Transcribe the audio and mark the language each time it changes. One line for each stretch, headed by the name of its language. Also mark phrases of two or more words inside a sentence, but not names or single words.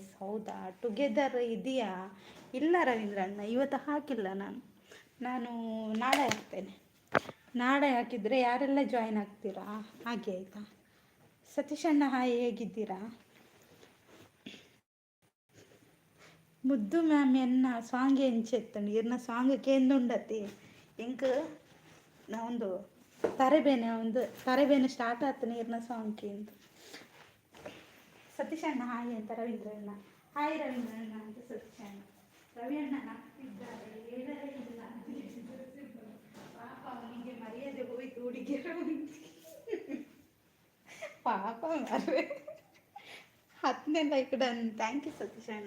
Kannada: ಹೌದಾ? ಟುಗೆದರ್ ಇದೆಯಾ? ಇಲ್ಲ ರವೀಂದ್ರಣ್ಣ ಇವತ್ತು ಹಾಕಿಲ್ಲ. ನಾನು ನಾಳೆ ಹಾಕ್ತೇನೆ. ನಾಳೆ ಹಾಕಿದರೆ ಯಾರೆಲ್ಲ ಜಾಯಿನ್ ಆಗ್ತೀರಾ ಹಾಗೆ ಆಯಿತಾ. ಸತೀಶ್ ಅಣ್ಣ ಹಾಯ್ ಹೇಗಿದ್ದೀರಾ?
Tulu: ಮುದ್ದು ಮ್ಯಾಮ್ ಎನ್ನ ಸಾಂಗ್ ಎಂಚೆತ್ತಂಡು ಇರ್ನ ಸಾಂಗ್ ಕೇಂದುಂಡತಿ ಇಂಕ ಒಂದು ತರೆಬೇನೆ ಸ್ಟಾರ್ಟ್ ಆತನ ಇರ್ನ ಸಾಂಗ್ ಕೇಂದು.
Kannada: ಸತೀಶ್ ಅಣ್ಣ ಹಾಯ್ ಅಂತ ರವೀಂದ್ರ ಅಣ್ಣ. ಹಾಯ್ ರವೀಂದ್ರಣ್ಣ ಅಂತ ಸತ್ಯಣ್ಣ. ರವಿಯಣ್ಣ ನಗ್ತಿದ್ದಾರೆ, ಹೇಳಲೇ ಇಲ್ಲ ಅಂತ ಹೇಳಿದ್ರು. ಪಾಪ ಅವನಿಗೆ ಮರ್ಯಾದೆ ಹೋಯ್ತು ಹುಡುಗಿಯರು. ಪಾಪ ಮರ್ರೆ. 10ನೇ ಲೈಕ್ ಡನ್.
English: thank you
Kannada: ಸತೀಶಣ್ಣ.